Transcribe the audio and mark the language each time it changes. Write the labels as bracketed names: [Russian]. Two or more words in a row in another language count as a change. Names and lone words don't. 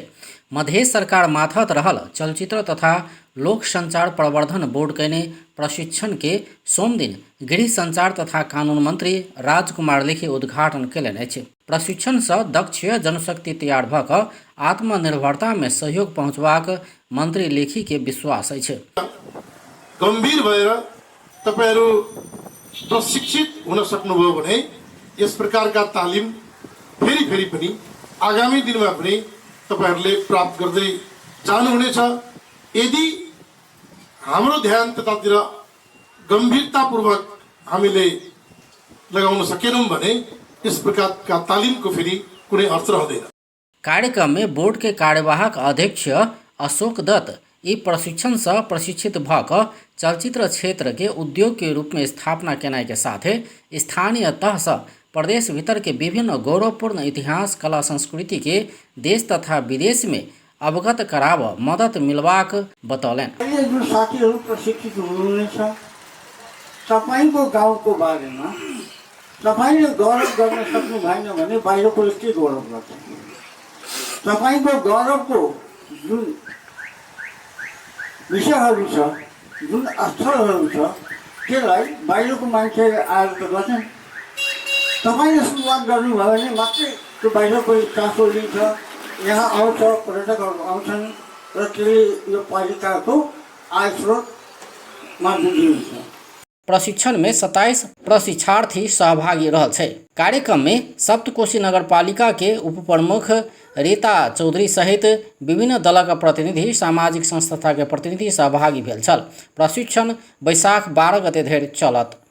[Maithili] मध्य सरकार माथत रहल चलचित्र तथा लोक संचार प्रवर्धन बोर्ड कने प्रशिक्षण के सोम दिन गृह संचार तथा कानून मंत्री राजकुमार लेखी उद्घाटन कयलनि अछि। प्रशिक्षण से दक्ष जनशक्ति तैयार भ क आत्मनिर्भरता में सहयोग पहुँचबाक मंत्री लेखी के विश्वास अछि। [Nepali] गंभीर भएर तपाईहरु प्रशिक्षित हुन सक्नुभयो भने यस प्रकारका तालिम फेरि पनि आगामी दिनमा पनि तपाईहरुले प्राप्त गर्दै जानुहुनेछ। यदि हाम्रो ध्यान त्यतातिर गम्भीरतापूर्वक हामीले लगाउन सकेनौं भने यस प्रकारका तालिमको फेरि कुनै अर्थ रहँदैन। [Maithili] कार्यक्रम में बोर्ड के कार्यवाहक अध्यक्ष अशोक दत्त ई प्रशिक्षण से प्रशिक्षित भ क चलचित्र क्षेत्र के उद्योग के रूप में स्थापना केनाई के साथे स्थानीय तह से प्रदेश भीतर के विभिन्न गौरवपूर्ण इतिहास कला संस्कृति के देश तथा विदेश में अवगत कराव मदद मिलवाक बतौलनि। [Nepali] जो साथीहरू प्रशिक्षित हुनुहुनेछ, तपाईको गाउँको बारेमा तपाईले गौरव गर्न सक्नु भएन भने बाहिरको के गौरव गर्छ? तपाईको गौरवको जुन विषयहरू छ, जुन स्थलहरू छ, त्यसलाई बाहिरको मान्छे आएर त गर्छन्। तपाईले सुरुवात गर्नुभयो भने मात्रै त्यो बाहिरको चासो लिन्छ, यहाँ आउँछ, पर्यटकहरू आउँछन् र त्यसले यो पालिकाको आय स्रोतमा वृद्धि हुन्छ। [Maithili] प्रशिक्षण में 27 प्रशिक्षार्थी सहभागी रहल छै। कार्यक्रम में सप्तकोशी नगरपालिका के उप प्रमुख रीता चौधरी सहित विभिन्न दलक प्रतिनिधि, सामाजिक संस्था के प्रतिनिधि सहभागी भेल छल। प्रशिक्षण वैशाख 12 गते धरि चलत।